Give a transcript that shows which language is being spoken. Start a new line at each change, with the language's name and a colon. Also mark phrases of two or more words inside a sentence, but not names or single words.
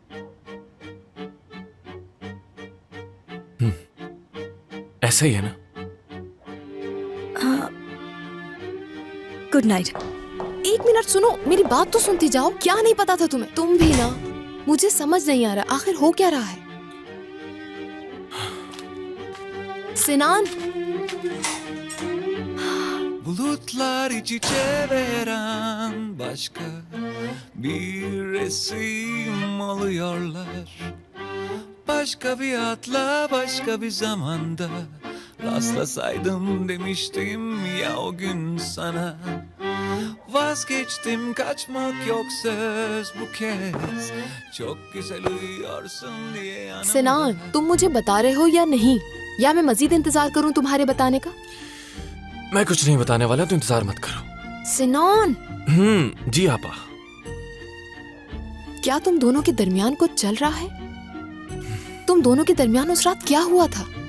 Hindi: ऐसा ही है ना? गुड नाइट। एक मिनट सुनो, मेरी बात तो सुनती जाओ। क्या नहीं पता था तुम्हें? तुम भी ना, मुझे समझ नहीं आ रहा आखिर हो क्या रहा है। सिनान,
Turkish: Bulutlar iç içe veren başka bir resim oluyorlar. Başka bir adla başka bir zamanda rastlasaydım demiştim ya o gün sana. Vazgeçtim, kaçmak yok söz bu kez. Çok güzel uyuyorsun diye yanımda.
Hindi: सिनान, तुम मुझे बता रहे हो या नहीं, या मैं मजीद इंतजार करूं तुम्हारे बताने का? मैं कुछ नहीं बताने वाला, तो इंतजार मत करो। सिनान, जी आपा। क्या तुम दोनों के दरमियान कुछ चल रहा है? तुम दोनों के दरमियान उस रात क्या हुआ था?